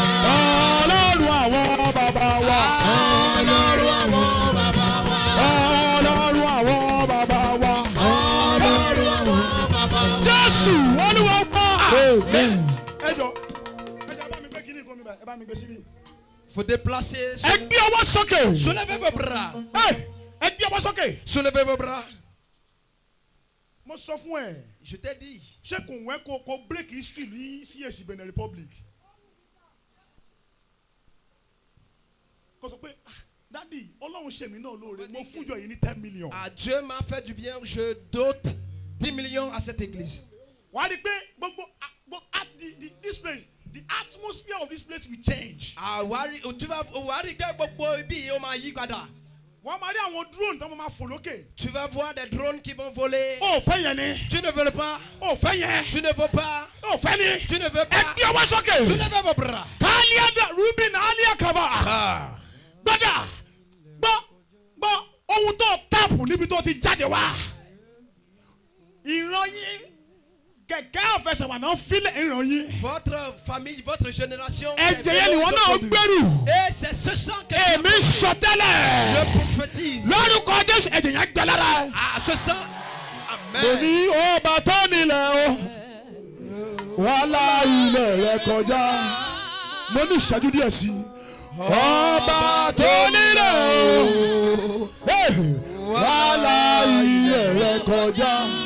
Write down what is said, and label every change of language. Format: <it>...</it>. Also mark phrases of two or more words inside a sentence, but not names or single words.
<yo>Ọlọ́run àwọn bàbá wa. Ọlọ́run àwọn bàbá wa. Ọlọ́run àwọn bàbá wa. Ọlọ́run àwọn bàbá wa. Jésù Olúwa pa. Amen. Ẹ jọ bá mi gbé kíní ìkómi báyìí, ẹ bá mi gbé síbí.</yo> <fr>Faut déplacer.</fr> <yo>Ẹ gbé ọwọ́ sókè.</yo> <fr>Soulevez vos bras.</fr> <yo>Ẹ gbé ọwọ́ sókè.</yo> <fr>Soulevez vos bras.</fr> <yo>Mo sọ fún ẹ,</yo> <fr>Je t'ai dit.</fr> <yo>ṣé kò wẹ́ kó</yo> <en>break history</en> <yo>ní CAC Benin Republic? Kò sọ pé dádì Ọlọ́run ṣe mí náà lóore, mo fún ìjọ yìí ní 10 million.</yo> <fr>Ah, Dieu m'a fait du bien. Je dote 10 millions à cette église.</fr> <yo>Wà á rí i pé gbogbo</yo> <en>this place, the atmosphere of this place will change.</en> <fr>Ah, tu vas voir que</fr> <yo>gbogbo ibi ó máa yí padà. Wọ́n máa rí àwọn drone tó máa fò lókè.</yo> <fr>Tu vas voir des drones qui vont voler.</fr> <yo>Ó fẹ́ yẹn ni.</yo> <fr>Tu ne veux le pas.</fr> <yo>Ó fẹ́ yẹn.</yo> <fr>Tu ne veux pas.</fr> <yo>Ó fẹ́ ni.</yo> <fr>Tu ne veux</fr> <yo>Ẹ</yo> <fr>pas.</fr> <yo>gbé ọwọ́ sókè.</yo> <fr>Soulevez vos bras. Káliada Rubin Aliakaba. Ah.</fr> <yo>Gbọ́dọ̀ gbọ́ ohun tó táàpù níbi tó ti jáde wá. Ìran yín kẹ̀kẹ́ àfẹsẹ̀wà náà fílẹ̀ ìran yín.</yo> <fr>Votre famille, votre génération.</fr> <yo>Ẹ̀jẹ̀ yẹn ni wọ́n náà gbẹ́rù.</yo> <fr>Et c'est ce sang que</fr> <yo>Èmi sọ tẹ́lẹ̀.</yo> <fr>je prophétise.</fr> <yo>Lórúkọ Jésù ẹ̀jẹ̀ yẹn gbẹ lára.</yo> <fr>Ah, ce sang.</fr> <yo>Mo Amen. ní ọba tó nílẹ̀ o. Wàhálà ilẹ̀ rẹ̀ kọjá. Mo ní ìṣẹ́jú díẹ̀ sí i. Ọba tó nílẹ̀ o. Wàhálà ilẹ̀ rẹ̀ kọjá.</yo>